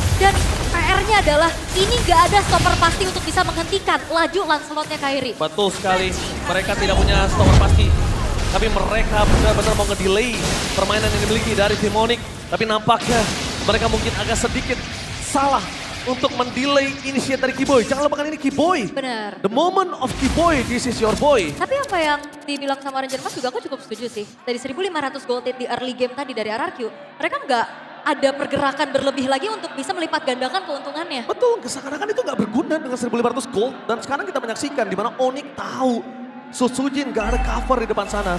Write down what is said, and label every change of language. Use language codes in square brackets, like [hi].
[id] Dan PR-nya adalah ini gak ada stopper pasti untuk bisa menghentikan laju Lancelotnya Kairi. Betul sekali, mereka tidak punya stopper pasti. Tapi mereka benar-benar mau ngedelay permainan yang dimiliki dari tim Onyx. Tapi nampaknya mereka mungkin agak sedikit salah untuk mendelay initiate dari Kiboy. Jangan lupakan ini Kiboy. Bener. [en] The moment of Kiboy, this is your boy. [id] Tapi apa yang dibilang sama Ranger Mas juga aku cukup setuju sih. Dari 1.500 gold di early game tadi dari RRQ, mereka nggak ada pergerakan berlebih lagi untuk bisa melipat gandakan keuntungannya. Betul, seakan-akan itu nggak berguna dengan 1.500 gold. Dan sekarang kita menyaksikan di mana Onyx tahu Sutsujin gak ada cover di depan sana.